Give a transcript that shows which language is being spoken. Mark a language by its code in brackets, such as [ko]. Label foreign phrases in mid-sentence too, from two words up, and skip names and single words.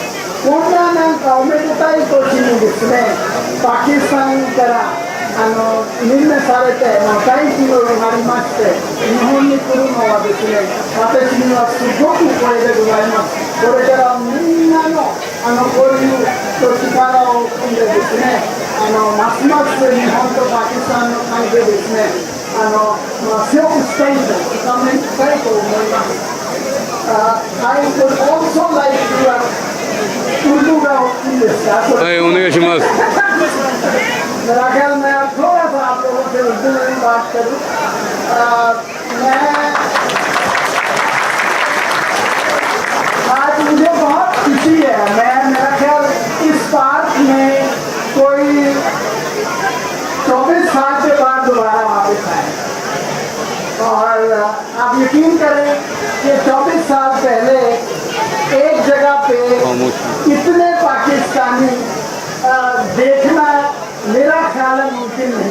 [ja] こんななんかおめでたい年にですね、パキスタンから任命されて大企業になりまして、日本に来るのはですね、私にはすごく光栄でございます。これからみんなのこういう力を組んでですね、ますます日本とパキスタンの関係ですね、強くしたいと深めたいと思います。 [en] I would also like to [ja] ウルドがいいですか？はい、お願いします。 [ur] میرا خیال میں تھوڑا سا آپ لوگوں سے اردو میں بات کروں. آج مجھے بہت خوشی ہے، میرا خیال اس پارک میں کوئی 24 سال کے بعد دوبارہ واپس آئے، اور آپ یقین کریں کہ 24 سال پہلے ایک جگہ پہ اتنے پاکستانی دیکھنا میرا خیال ہے ممکن نہیں.